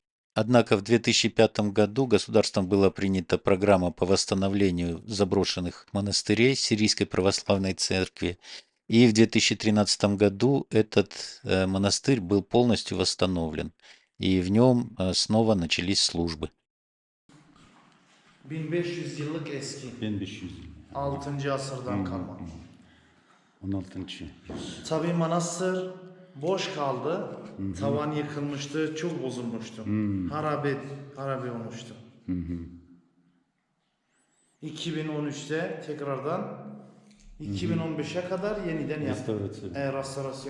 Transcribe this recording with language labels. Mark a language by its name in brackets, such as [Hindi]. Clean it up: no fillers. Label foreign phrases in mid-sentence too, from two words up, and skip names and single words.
[Russian] Однако в 2005 году государством была принята программа по восстановлению заброшенных монастырей Сирийской православной церкви, и в 2013 году этот монастырь был полностью восстановлен, и в нем снова начались службы. [Turkish] 1500 yıllık eski. 1500. 6. asırdan kalma. 16. Tabii manastır boş kaldı. Tavan yıkılmıştı, çok bozulmuştu. Harabe olmuştu. 2013'te tekrardan 2015'e kadar yeniden yapıldı.